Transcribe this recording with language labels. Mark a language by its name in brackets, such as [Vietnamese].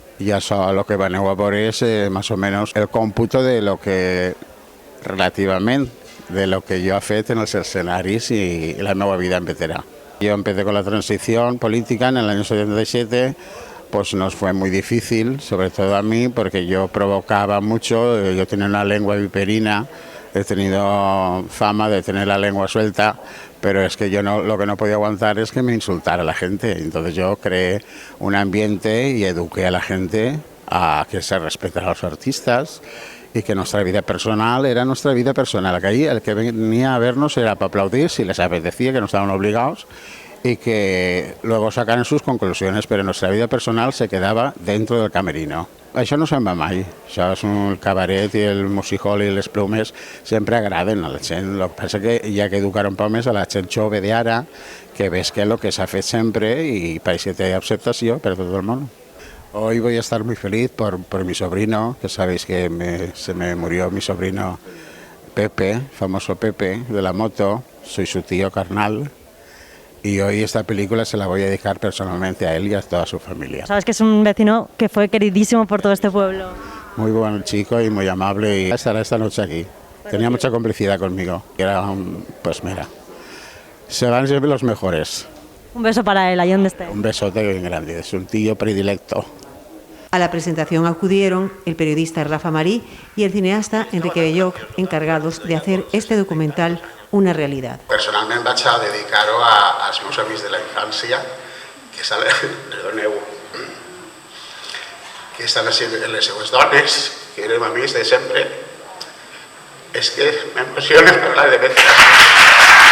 [Catalan] I això el que veneu a veure és més o menys el còmputo de lo que, relativament, de lo que jo he fet en els escenaris i la meva vida en Bétera. [Spanish] Yo empecé con la transición política en el año 77, pues nos fue muy difícil, sobre todo a mí, porque yo provocaba mucho, yo tenía una lengua viperina, he tenido fama de tener la lengua suelta, pero es que yo no, lo que no podía aguantar es que me insultara la gente. Entonces yo creé un ambiente y eduqué a la gente a que se respetara a los artistas y que nuestra vida personal era nuestra vida personal. Que ahí el que venía a vernos era para aplaudir si les apetecía, que no estaban obligados, y que luego sacaran sus conclusiones, pero nuestra vida personal se quedava dentro del camerino. [Catalan] Això no se'n va mai. Això és el cabaret i el musical i les plumes sempre agraden a la gent. El que passa que hi ha que educar un poc més a la gent jove d'ara, que ves que és el que s'ha fet sempre i pareix que té acceptació per tot el món. [Spanish] Hoy voy a estar muy feliz por mi sobrino, que sabéis que se me murió mi sobrino Pepe, famoso Pepe, de la moto. Soy su tío carnal. Y hoy esta película se la voy a dedicar personalmente a él y a toda su familia. Sabes que es un vecino que fue queridísimo por todo este pueblo. Muy buen chico y muy amable y estará esta noche aquí. Tenía mucha complicidad conmigo. Era pues mira, serán siempre los mejores. Un beso para él, ahí donde esté. Un besote bien grande, es un tío predilecto. A la presentación acudieron el periodista Rafa Marí y el cineasta Enrique Belloc, encargados de hacer este documental una realidad. [Catalan] Personalment vaig a dedicar-ho als meus amics de la infància, que estan, perdoneu, que estan les seues dones, que érem amics de sempre. És que m'emociona parlar de Bétera.